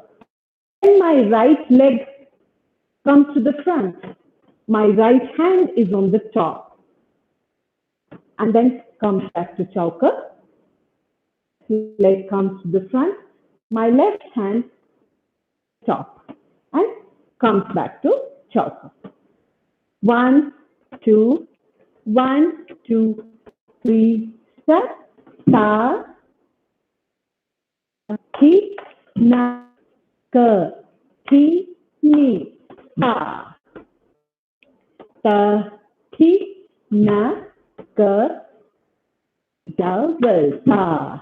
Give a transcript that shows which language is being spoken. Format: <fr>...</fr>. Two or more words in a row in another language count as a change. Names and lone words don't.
<en>When my right leg comes to the front, my right hand is on the top and then comes back to choker. Leg comes to the front, my left hand top and comes back to choker. 1, 2, 1, 2, 3, start. Ta, thi, na, ka, thi, ni, ta. Ta, thi, na, ka, double ta.</en>